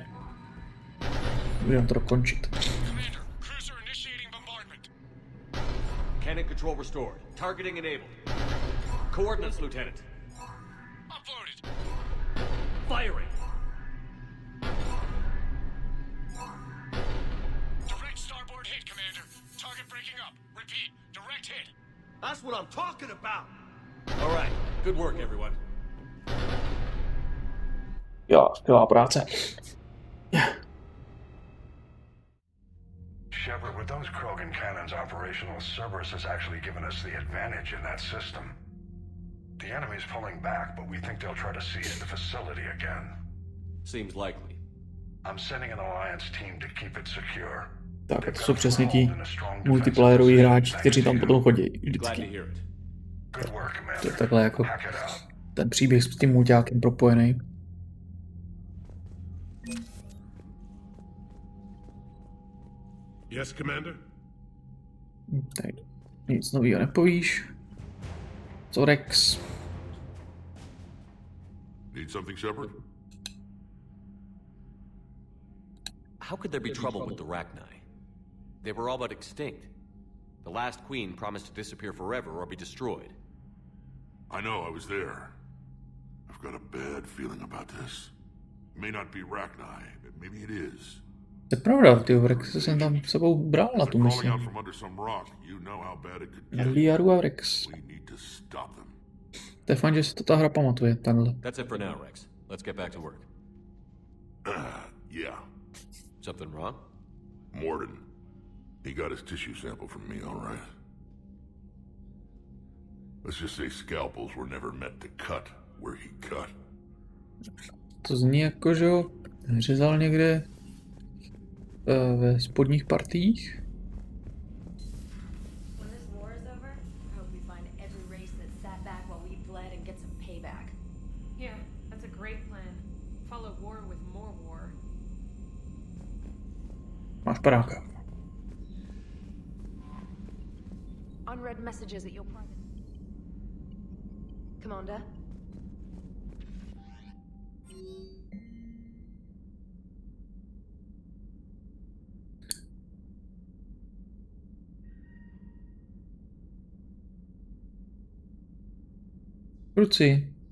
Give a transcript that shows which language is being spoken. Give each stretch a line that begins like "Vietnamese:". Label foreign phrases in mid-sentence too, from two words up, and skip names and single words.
Czech: Budeme to dokončit.
English: Cannon control restored. Targeting enabled. Coordinates, Lieutenant. firing. Direct starboard hit, Commander. Target breaking up. Repeat, direct hit. That's what I'm talking about. All right, good work, everyone.
Czech: Jo, skvělá práce.
English: Shepard, with those Krogan cannons operational, Cerberus has actually given us the advantage in that system. The enemy's pulling back, but we think they'll try to seize the facility again. Seems likely. I'm sending an alliance team to keep it secure.
Czech: Tak, to jsou přesně ti multiplayeroví hráči, kteří tam potom chodí vždycky. To je takhle jako ten příběh s tím mulťákem propojený.
English: Yes, Commander?
Czech: Tady nic novýho nepovíš. Co Rex?
English: Need something, Shepard? How could there be trouble with the Rachni? They were all but extinct. The last queen promised to disappear forever or be destroyed. I know, I was there. I've got a bad feeling about this. It may not be Rachni, but maybe it is.
Czech: To je pravda, ty Rex jsem tam sebou bral na tu misi. Liaru a Rex. To je fajn, že si to ta hra pamatuje, takhle.
English: That's it for now, Rex. Let's get back to work. Yeah. Something wrong? Morden. He got his tissue sample from me, all right. Let's just say scalpels were never meant to cut where he cut.
Czech: To zní jako, že ho řezal někde ve spodních partiích.
English: When this war is over, I hope we find every race that sat back while we bled and get some payback. Yeah, that's a great plan. Follow war with more war.
Czech: Máš paráka.
English: Unread messages at your private... Commander?
Czech: Kluci.